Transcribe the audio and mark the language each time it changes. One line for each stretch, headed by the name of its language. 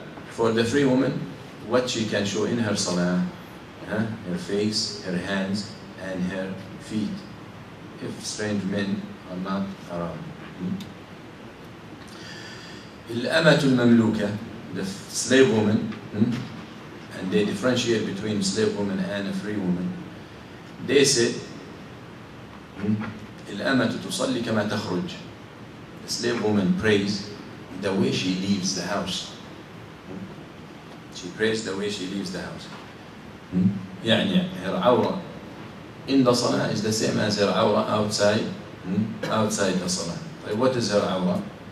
English: For the free woman, what she can show in her salah, her face, her hands, and her feet, if strange men are not around. الأمة المملوكة, the slave woman, and they differentiate between slave woman and a free woman.
Arabic: They said الأمة تصلي كما تخرج.
English: The slave woman prays the way she leaves the house. She prays the way she leaves the house. يعني her aura in the salah is the same as her aura outside the salah. Like what is her aura?